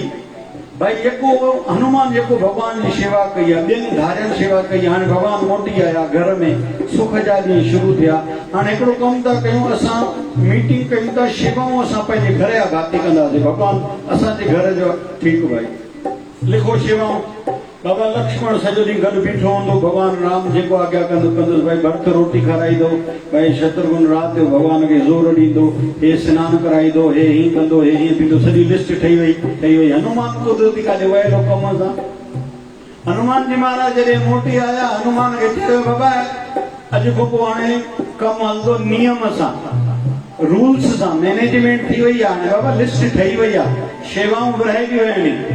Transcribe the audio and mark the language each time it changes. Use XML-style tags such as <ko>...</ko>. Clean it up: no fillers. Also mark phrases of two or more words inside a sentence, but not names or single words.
<sd>भाई जेको हनुमान जेको भॻवान जी शेवा कई आहे, 2 धारियुनि शेवा कई, हाणे भॻवान मोटी आया, घर में सुख जा ॾींहं शुरू थिया। हाणे हिकिड़ो कमु था कयूं, असां मीटिंग कयूं था, शेवाऊं असां पंहिंजे घर जा भाती कंदासीं। भॻवान असांजे घर जो। ठीकु भाई, लिखो शेवाऊं। बाबा लक्ष्मण सॼो ॾींहुं गॾु बीठो हूंदो, भॻवान राम जेको आज्ञा कंदुसि, भाई भर्त रोटी खाराईंदो, भाई शत्रुघ्न राति जो भॻवान खे ज़ोर ॾींदो, हे सनानु कराईंदो, हे हीअं कंदो, हे हीअं थींदो, सॼी लिस्ट ठही वई। हनुमान कुदरती काॾे वयलो कम सां। हनुमान जी महाराज जॾहिं मोटी आया, हनुमान खे चयो बाबा अॼु खां पोइ हाणे कमु हलंदो नियम सां, रूल्स सां, मैनेजमेंट थी वई आहे, हाणे बाबा लिस्ट ठही वई आहे, शेवाऊं विरहाइजियूं आहिनि।</sd>